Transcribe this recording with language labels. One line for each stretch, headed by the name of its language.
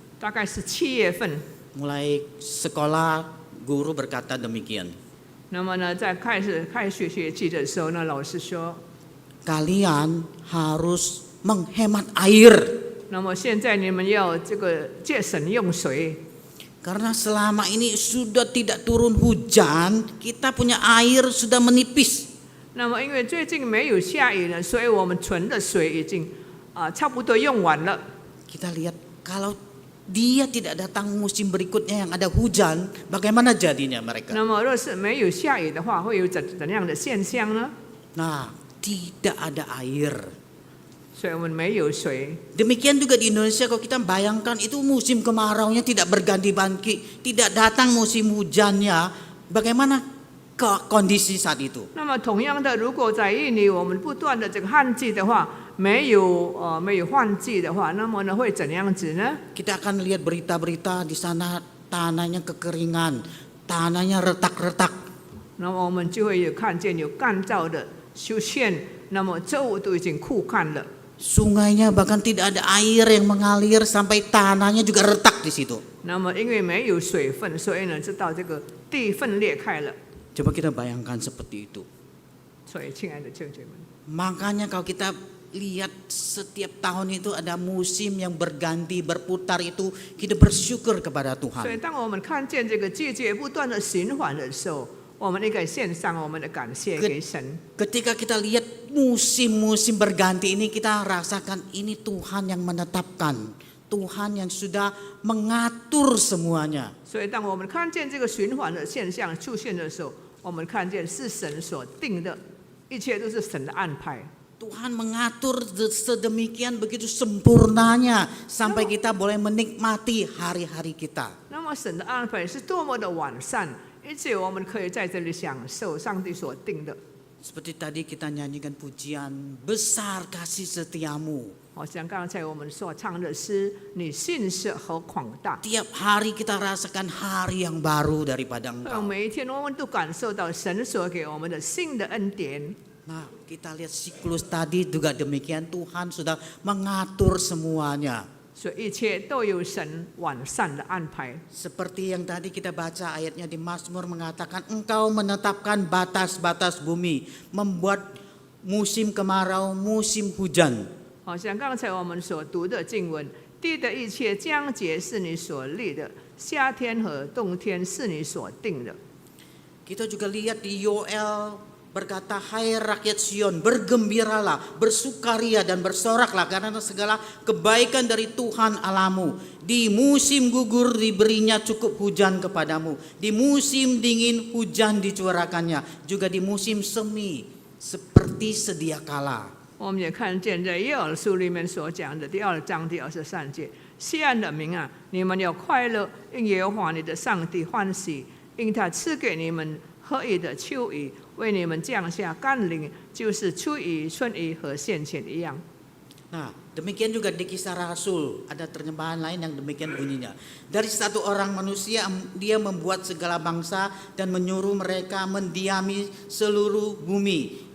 Chinese: 大概是7月份。
Indonesian: Mulai sekolah guru berkata demikian.
Chinese: 那么呢，在开学学期的时候呢，老师说，
Indonesian: Kalian harus menghemat air.
Chinese: 那么现在你们要这个节省用水，
Indonesian: Karena selama ini sudah tidak turun hujan, kita punya air sudah menipis.
Chinese: 那么因为最近没有下雨呢，所以我们存的水已经差不多用完了。
Indonesian: Kita lihat kalau dia tidak datang musim berikutnya yang ada hujan, bagaimana jadinya mereka?
Chinese: 那么若是没有下雨的话，会有怎样的现象呢？
Indonesian: Nah, tidak ada air.
Chinese: 所以我们没有水。
Indonesian: Demikian juga di Indonesia, kalau kita bayangkan itu musim kemaraunya tidak berganti-ganti, tidak datang musim hujannya, bagaimana kondisi saat itu?
Chinese: 那么同样的，如果在印尼我们不断的这个旱季的话，没有换季的话，那么呢会怎样子呢？
Indonesian: Kita akan lihat berita-berita di sana tanahnya kekeringan, tanahnya retak-retak.
Chinese: 那么我们就会有看见有干燥的出现，那么作物都已经枯干了。
Indonesian: Sungainya bahkan tidak ada air yang mengalir sampai tanahnya juga retak di situ.
Chinese: 那么因为没有水分，所以呢，知道这个地分裂开了。
Indonesian: Coba kita bayangkan seperti itu.
Chinese: 所以，亲爱的弟兄姐妹，
Indonesian: Makanya kalau kita lihat setiap tahun itu ada musim yang berganti berputar itu, kita bersyukur kepada
Chinese: 所以
Indonesian: Tuhan.
Chinese: 当我们看见这个季节不断的循环的时候，我们应该献上我们的感谢给神。
Indonesian: Ketika kita lihat musim-musim berganti ini, kita rasakan ini Tuhan yang menetapkan, Tuhan yang sudah mengatur semuanya.
Chinese: 所以，当我们看见这个循环的现象出现的时候，我们看见是神所定的，一切都是神的安排。
Indonesian: Tuhan mengatur sedemikian begitu sempurnanya sampai kita boleh menikmati hari-hari kita.
Chinese: 那么，神的安排是多么的完善，以致我们可以在这里享受上帝所定的。
Indonesian: Seperti tadi kita nyanyikan pujian, besar kasih setiamu.
Chinese: 好像刚才我们所唱的诗，你信实和广大。
Indonesian: Tiap hari kita rasakan hari yang baru daripada
Chinese: 让每一天我们都感受到神所给我们的新的恩典。
Indonesian: Nah, kita lihat siklus tadi juga demikian, Tuhan sudah mengatur semuanya.
Chinese: 所以一切都有神完善的安排。
Indonesian: Seperti yang tadi kita baca ayatnya di Mazmur mengatakan, Engkau menetapkan batas-batas bumi, membuat musim kemarau, musim hujan.
Chinese: 好像刚才我们所读的经文，地的一切疆界是你所立的，夏天和冬天是你所定的。
Indonesian: Kita juga lihat di Yoel berkata, hai rakyat Sion, bergembiralah, bersukaria dan bersoraklah karena segala kebaikan dari Tuhan Allahmu. Di musim gugur diberinya cukup hujan kepadamu. Di musim dingin hujan dicurahkannya. Juga di musim semi seperti sedia kala.
Chinese: 我们也看见在耶尔书里面所讲的第2章第23节，西安的民啊，你们要快乐，因耶和华你的上帝欢喜，因他赐给你们合宜的秋雨，为你们降下甘霖，就是初雨、春雨和现前一样。
Indonesian: Nah, demikian juga di Kisah Rasul ada terjemahan lain yang demikian bunyinya. Dari satu orang manusia dia membuat segala bangsa dan menyuruh mereka mendiami seluruh bumi.